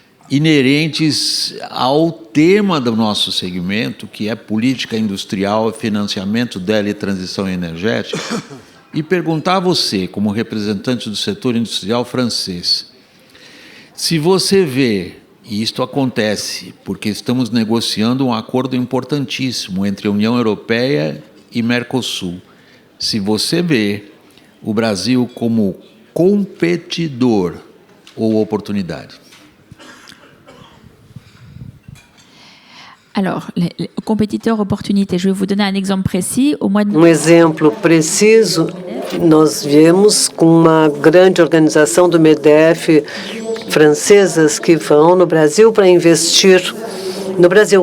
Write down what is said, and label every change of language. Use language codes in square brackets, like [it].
[pt] inerentes ao tema do nosso segmento, que é política industrial, financiamento dela e transição energética, e perguntar a você, como representante do setor industrial francês, se você vê, e isto acontece porque estamos negociando um acordo importantíssimo entre a União Europeia e Mercosul, se você vê o Brasil como competidor ou oportunidade. [fr] Alors, compétiteur, opportunité. Je vais vous donner un exemple précis. Au mois de [pt] exemplo preciso, nós viemos com uma grande organização do MEDEF, francesas que vão no Brasil para investir no Brasil.